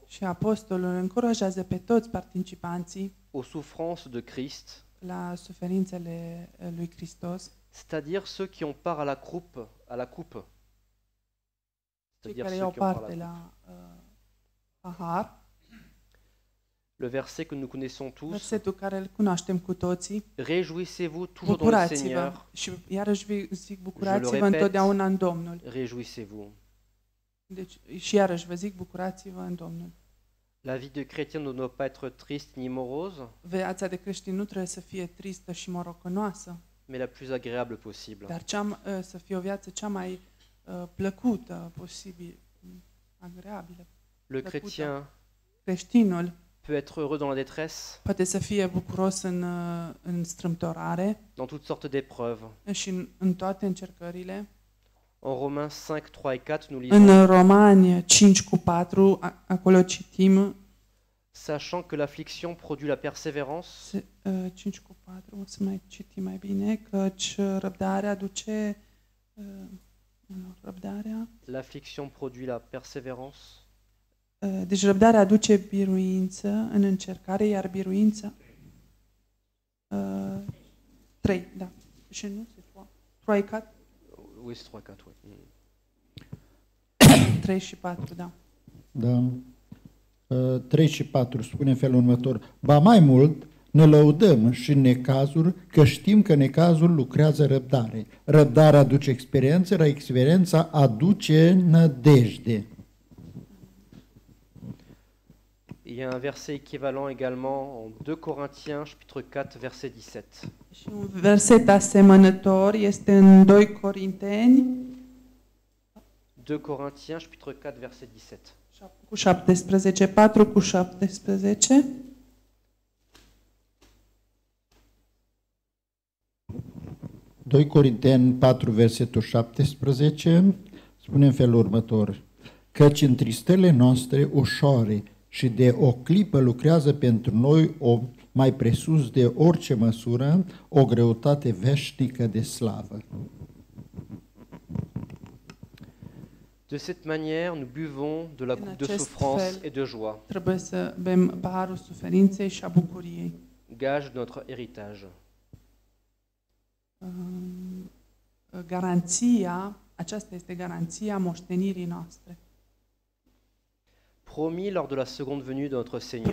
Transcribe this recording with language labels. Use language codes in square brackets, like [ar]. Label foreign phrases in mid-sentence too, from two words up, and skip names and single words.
[ro] Și apostolul încurajează pe toți participanții [fr] aux souffrances de Christ, [ro] la suferințele lui Hristos, [fr] c'est-à-dire ceux qui ont part à la coupe. [ro] cei [fr] C'est-à-dire [ro] care [fr] ceux [ro] iau [fr] qui ont part à [ro] parte la la pahar. [fr] Le verset que nous connaissons tous. [ro] Versetul care îl cunoaștem cu toții. [fr] Réjouissez-vous toujours dans le [ro] Bucurați-vă. [fr] Seigneur. [ro] Și iarăși zic, [fr] Je [ro] bucurați-vă [fr] le répète. [ro] întotdeauna în Domnul. [fr] Réjouissez-vous. [ro] Deci, și iarăși vă zic, bucurați-vă în Domnul. [fr] La vie de chrétien ne doit pas être triste ni morose, [ro] Viața de creștin nu trebuie să fie tristă și morocănoasă, [fr] mais la plus agréable possible. [ro] dar să fie o viață cea mai plăcută posibil, agreabilă. [fr] Le [ro] plăcută. [fr] chrétien [ro] Creștinul [fr] peut être heureux dans la détresse, [ro] poate să fie bucuros în strâmtorare [fr] dans toutes sortes d'épreuves. [ro] și în toate încercările. [fr] En Romains 5, 3 et 4, nous lisons [ro] În Romani 5:4, acolo citim, sachant que l'affliction produit la persévérance, 5:4, o să mai citim mai bine, căci răbdarea aduce răbdarea. [fr] l'affliction produit la persévérance. [ro] Deci răbdarea aduce biruință în încercare, iar biruința 3, da. Și nu se poate. 3, 4. [fr] Oui, c'est 3, 4, oui. [ro] 3 și 4, da. Da. 3 și 4 spune în felul următor. Ba mai mult, ne lăudăm și în necazuri, că știm că necazul lucrează răbdare. Răbdarea aduce experiență, iar experiența aduce nădejde. [fr] Il y a un verset équivalent également en 2 Corinthiens, chapitre 4, verset 17. [ro] Și un verset asemănător este în 2 Corinteni [fr] 2 Corinthiens, chapitre 4, verset 17. [ro] cu 17, 4 cu 17. Doi Corinteni 4, versetul 17, spune în felul următor. Căci în tristele noastre ușoare și de o clipă lucrează pentru noi o mai presus de orice măsură, o greutate veșnică de slavă. [fr] De cette manière, nous buvons de la [ro] În [fr] coupe de [ro] acest [fr] souffrance [ro] fel. [fr] et de joie, [ro] Trebuie să bem paharul suferinței și a bucuriei. [fr] gage de notre héritage. [ro] Aceasta este garanția moștenirii noastre. [fr] Promis lors de la seconde venue de notre Seigneur